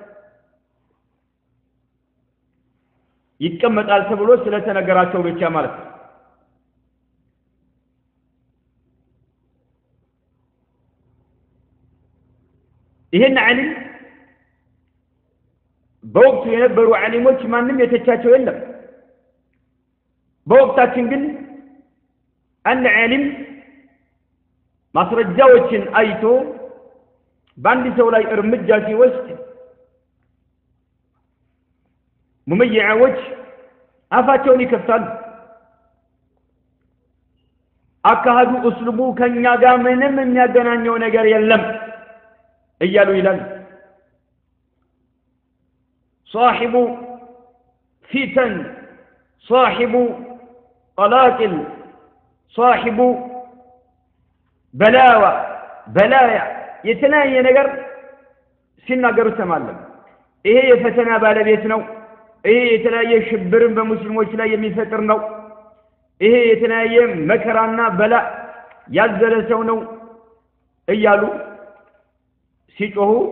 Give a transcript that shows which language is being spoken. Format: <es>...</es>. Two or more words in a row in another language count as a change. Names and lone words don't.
<am>ይቀመጣል ተብሎ ስለተነገራቸው ብቻ ማለት ነው ይሄን ዓሊም በወቅቱ የነበሩ ዓሊሞች ማንም የተቻቸው የለም በወቅታችን ግን አንድ ዓሊም ማስረጃዎችን አይቶ በአንድ ሰው ላይ እርምጃ ሲወስድ ሙመይዓዎች አፋቸውን ይከፍታሉ አካሃዱ እስሉቡ ከኛ ጋር ምንም የሚያገናኘው ነገር የለም እያሉ ይላል</am> <ar>صاحب فتن صاحب قلاقل صاحب</ar> <am>بلايا የተለያየ ነገር ሲናገሩ ተማለም ይሄ የፈተና ባለቤት ነው ይሄ የተለያየ ሽብርን በሙስሊሞች ላይ የሚፈጥር ነው ይሄ የተለያየ መከራና በላ ያዘለ ሰው ነው እያሉ ሲጮሁ</am>